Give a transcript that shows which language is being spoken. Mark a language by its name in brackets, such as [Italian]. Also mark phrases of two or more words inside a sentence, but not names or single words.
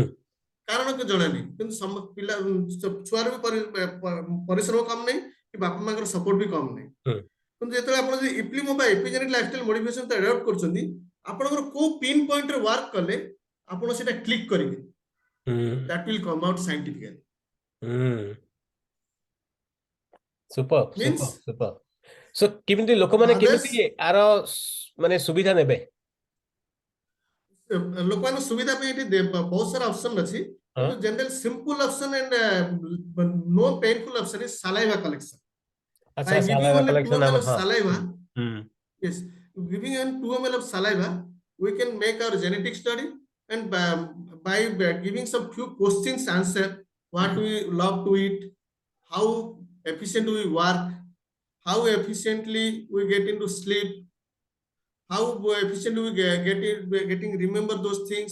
[Odia] କାରଣ କି ଜଣାନି କିନ୍ତୁ ପିଲା ଛୁଆର ବି ପରିଶ୍ରମ କମ ନାହିଁ କି ବାପା ମାଙ୍କର ସପୋର୍ଟ ବି କମ ନାହିଁ ହୁଁ କିନ୍ତୁ ଯେତେବେଳେ ଆପଣ ଯଦି ଇପ୍ଲିମୋ ବା [English] epigenetic lifestyle modification adopt [Odia] କରୁଛନ୍ତି ଆପଣଙ୍କର କୋଉ ପିନ୍ ପଏଣ୍ଟରେ ୱାର୍କ କଲେ ଆପଣ ସେଟା କ୍ଲିକ୍ କରିବେ [English] That will come out scientifically. Superb, superb, Means superb. So [Odia] କେମିତି ଲୋକମାନେ କେମିତି [English] others, [Odia] ଆର ମାନେ ସୁବିଧା ନେବେ? ଲୋକମାନଙ୍କ ସୁବିଧା ପାଇଁ ଏଠି ବହୁତ ସାରା ଅପସନ ଅଛି, ହଁ [English] କିନ୍ତୁ general simple option and no painful option is saliva collection. By [Odia] ଆଚ୍ଛା [English] giving [Odia] ସାଲାଇଭା [English] only 2 [Odia] କଲେକ୍ସନ [English] ml [Odia] ଆମର [English] of [Odia] ହଁ [English] saliva, [Odia] ହୁଁ [English] yes, giving only 2 ml of saliva, we can make our genetic study, and by giving some few questions answer, what we love to eat, how efficient we work, how efficiently we get into sleep, how efficiently we getting remember those things.